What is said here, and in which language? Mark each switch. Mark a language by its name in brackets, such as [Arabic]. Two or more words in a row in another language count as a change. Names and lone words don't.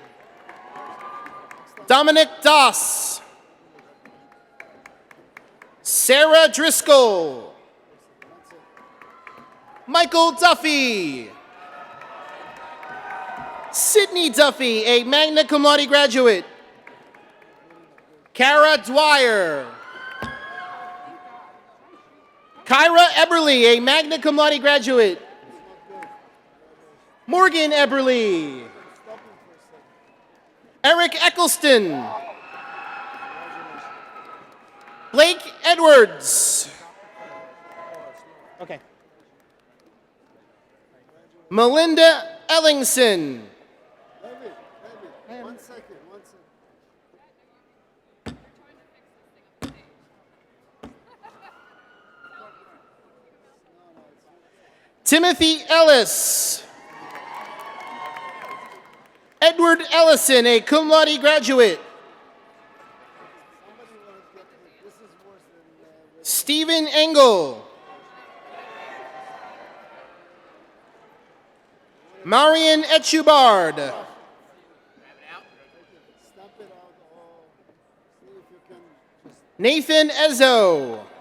[English] Dominic Doss. Sarah Driscoll. Michael Duffy. Sydney Duffy, a [Latin] magna cum laude [English] graduate. Kara Dwyer. Kyra Eberly, a [Latin] magna cum laude [English] graduate. Morgan Eberly. Eric Eccleston. Blake Edwards. Okay. Melinda Ellingson. One second. Timothy Ellis. Edward Ellison, a [Latin] cum laude [English] graduate. Stephen Engel. Marian Etchubard. Nathan Ezzo.